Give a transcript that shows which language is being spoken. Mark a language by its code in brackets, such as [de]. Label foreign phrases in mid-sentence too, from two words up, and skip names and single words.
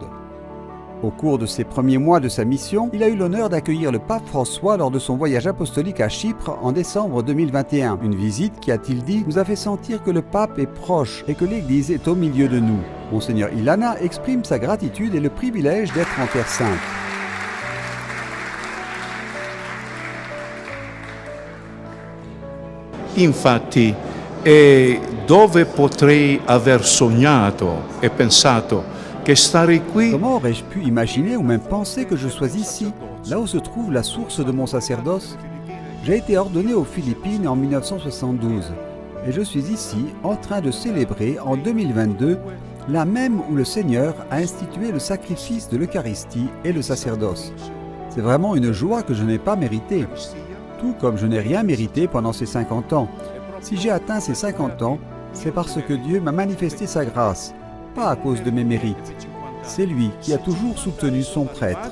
[fr] Au cours de ces premiers mois de sa mission, il a eu l'honneur d'accueillir le pape François lors de son voyage apostolique à Chypre en décembre 2021. Une visite qui, a-t-il dit, nous a fait sentir que le pape est proche et que l'Église est au milieu de nous. Monseigneur Ilana exprime sa gratitude et le privilège d'être en Terre Sainte. [it] Infatti, dove potrei aver sognato e pensato che stare qui. [fr] Comment aurais-je pu imaginer ou même penser que je sois ici, là où se trouve la source de mon sacerdoce? J'ai été ordonné aux Philippines en 1972 et je suis ici en train de célébrer en 2022 là même où le Seigneur a institué le sacrifice de l'Eucharistie et le sacerdoce. C'est vraiment une joie que je n'ai pas méritée, tout comme je n'ai rien mérité pendant ces 50 ans. Si j'ai atteint ces 50 ans, c'est parce que Dieu m'a manifesté sa grâce, pas à cause de mes mérites. C'est lui qui a toujours soutenu son prêtre.